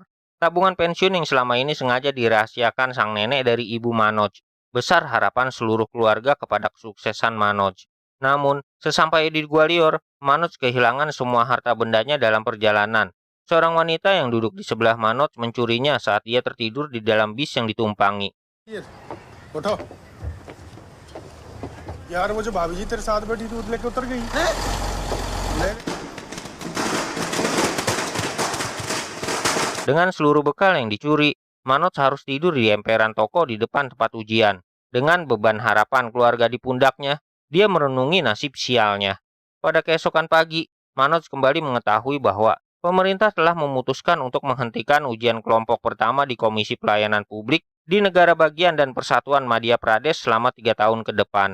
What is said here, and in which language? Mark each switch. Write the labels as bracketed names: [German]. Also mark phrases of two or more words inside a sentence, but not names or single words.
[Indonesian] Tabungan pensiun yang selama ini sengaja dirahasiakan sang nenek dari ibu Manoj. Besar harapan seluruh keluarga kepada kesuksesan Manoj. Namun, sesampai di Gwalior, Manoj kehilangan semua harta bendanya dalam perjalanan. Seorang wanita yang duduk di sebelah Manoj mencurinya saat dia tertidur di dalam bis yang ditumpangi. [Hindi] उठो यार, वो जो भाभी जी तेरे साथ बैठी दूध लेके उतर गई ले। [Indonesian] Dengan seluruh bekal yang dicuri, Manoj harus tidur di emperan toko di depan tempat ujian. Dengan beban harapan keluarga di pundaknya, dia merenungi nasib sialnya. Pada keesokan pagi, Manoj kembali mengetahui bahwa pemerintah telah memutuskan untuk menghentikan ujian kelompok pertama di Komisi Pelayanan Publik di negara bagian dan Persatuan Madhya Pradesh selama 3 tahun ke depan.